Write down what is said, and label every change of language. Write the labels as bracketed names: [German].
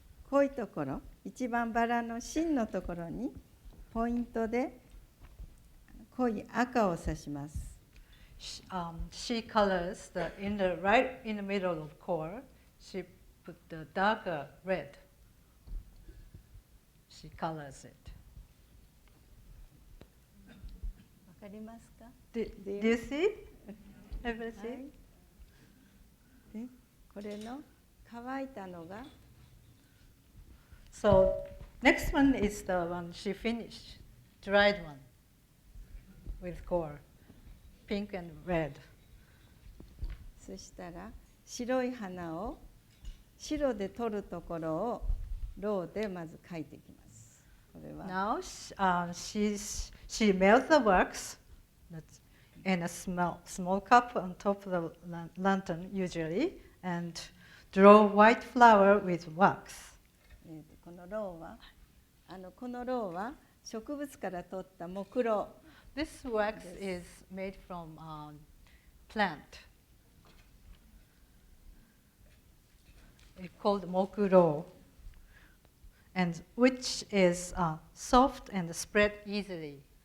[Japanese] 濃いところ、一番バラの芯のところにポイントで濃い赤を刺します。 [English] she colors right in the middle of core. She put the darker red. She colors it. [Japanese] わかりますか？ [English] Do you see? Everybody [Japanese] は [English] see? [Japanese] い。で、これの乾いたのが [English] So next one is the one she finished, dried one with core, pink and red. [Japanese] そしたら白い花を白で取るところをローでまず描いていきます。これは [English] Now she melts the wax in a small cup on top of the lantern usually, and draw white flower with wax. [Japanese] このローは植物から取った木蝋 [English] This wax is made from plant. It's called mokuro, and which is soft and spread easily.